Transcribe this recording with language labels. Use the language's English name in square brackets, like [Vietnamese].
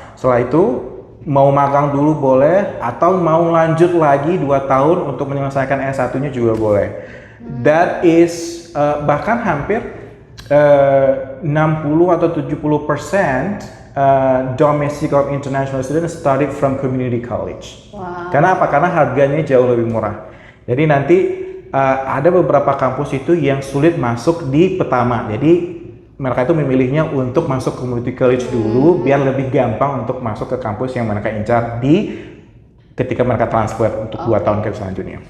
[Indonesian] Setelah itu mau magang dulu boleh, atau mau lanjut lagi 2 tahun untuk menyelesaikan S1-nya juga boleh. [English] That is [Indonesian] bahkan hampir [English] 60 atau 70% domestic or international students studied from community college. Wow. [Indonesian] Karena apa? Karena harganya jauh lebih murah. Jadi nanti ada beberapa kampus itu yang sulit masuk di pertama. Jadi mereka itu memilihnya untuk masuk community college dulu biar lebih gampang untuk masuk ke kampus yang mereka incar ketika mereka transfer untuk 2 tahun ke selanjutnya.